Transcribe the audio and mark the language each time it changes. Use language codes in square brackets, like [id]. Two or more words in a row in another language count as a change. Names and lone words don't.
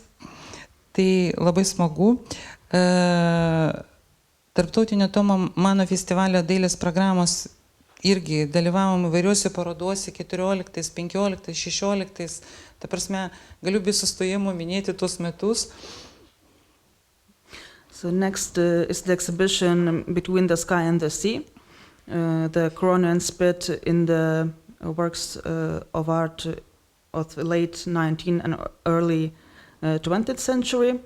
[lt] Tai labai smagu. Tarptautinio Tomo Mano festivalio dailės programos irgi dalyvavom įvairiuose parodose 14, 15, 16. Ta prasme, galiu be sustojimo minėti tuos metus. [en] So next is the exhibition Between the Sky and the Sea, the Kolonijų spit in the works of art of the late 19th and early 20th century.